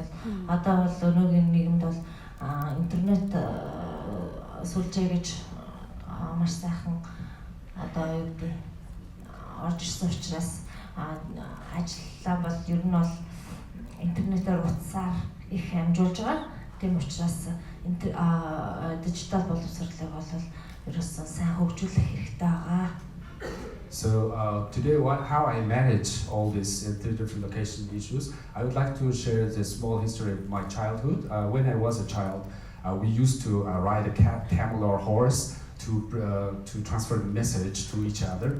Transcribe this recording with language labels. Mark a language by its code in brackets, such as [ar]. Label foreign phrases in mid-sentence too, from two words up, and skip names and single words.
[mn] Одоо бол өнөөгийн нийгэмд бол интернет сүлжээ гэж маш сайхан одоо юу гэдэг орж ирсэн учраас ажиллаа бол ер нь бол интернетээр утсаар их амжуулж байгаа. Тийм учраас дижитал боловсролыг бол ерөөсөн сайн хөгжүүлэх хэрэгтэй байгаа. [en] So today, how I manage all these 3 different location issues, I would like to share the small history of my childhood. When I was a child, we used to ride a camel or horse to transfer the message to each other.